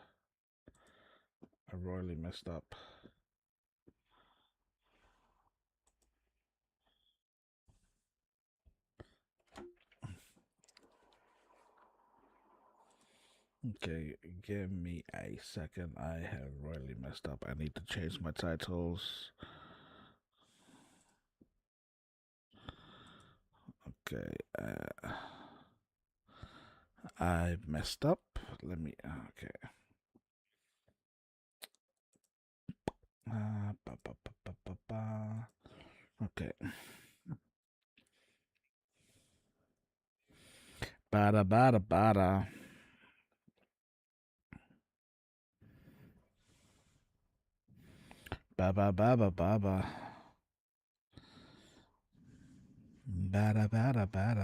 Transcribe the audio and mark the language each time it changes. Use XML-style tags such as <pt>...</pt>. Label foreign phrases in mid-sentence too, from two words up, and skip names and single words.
<en>I royally messed up. Okay, give me a second. I have royally messed up. I need to change my titles. Okay, I messed up. Let me. Okay. Ba, ba, ba, ba, ba, ba. Okay. Bada bada bada. Ba ba ba ba ba ba. Bada bada bada.</en>